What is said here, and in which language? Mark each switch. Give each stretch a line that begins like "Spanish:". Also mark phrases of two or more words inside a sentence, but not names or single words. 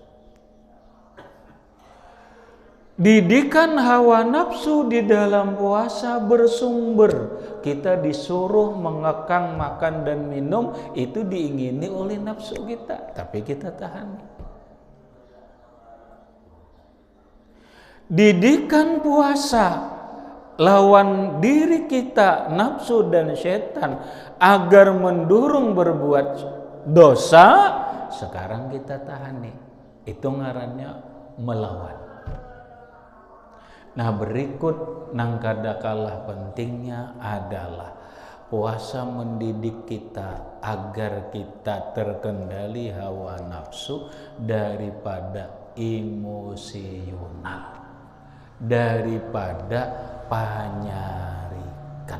Indonesian: Didikan hawa nafsu di dalam puasa bersumber kita disuruh mengekang makan dan minum, itu diingini oleh nafsu kita, tapi kita tahan.
Banjar: Didikan puasa lawan diri kita, nafsu dan setan, agar mendorong berbuat dosa, sekarang kita tahan nih. Itu ngarannya melawan. Nah, berikut nang kada kalah pentingnya adalah puasa mendidik kita agar kita terkendali hawa nafsu daripada emosional, daripada panyarikan.